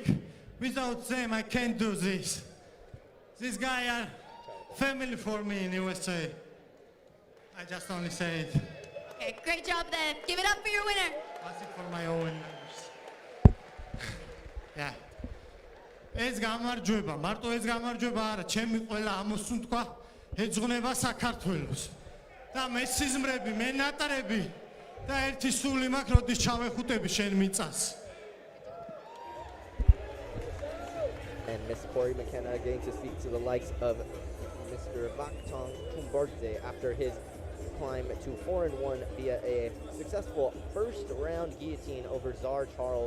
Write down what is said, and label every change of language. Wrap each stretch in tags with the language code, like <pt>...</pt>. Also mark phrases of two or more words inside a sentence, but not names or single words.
<en>Without them, I can't do this. These guys are family for me in USA. I just only say it. Okay, great job then. Give it up for your winner. That's it for my own members. Yeah.</en> <ka>ეს გამარჯვება, მარტო ეს გამარჯვება არა, ჩემი ყველა ამოსუნ თქვა, ეძღვნება საქართველოს. და მე სიზმრები, მე ნატარები და ერთი სული მაქვს, როდის ჩავეხუტები შენ მიწას.</ka> <en>And Miss Corey McKenna getting to speak to the likes of Mr. Vakhtang Tchumburidze after his climb to 4-1 via a successful first round guillotine over Sczar Charles.</en>